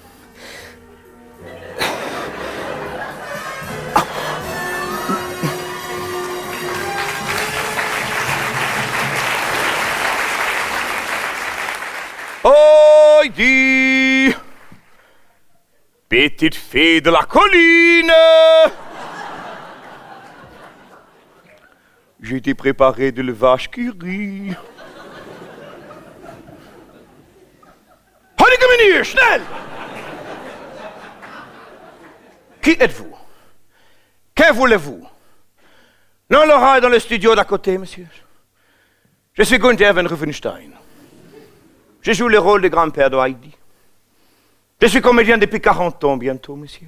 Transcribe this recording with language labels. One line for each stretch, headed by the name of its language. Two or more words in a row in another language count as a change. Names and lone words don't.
French: Heidi, petite fille de la colline. J'ai été préparé de vache qui rit. Allez,
German: komm hier, schnell!
French: Qui êtes-vous? Que voulez-vous? Non, Laura est dans le studio d'à côté, monsieur. Je suis Gunther von Ruffenstein. Je joue le rôle de grand-père de Heidi. Je suis comédien depuis 40 ans bientôt, monsieur.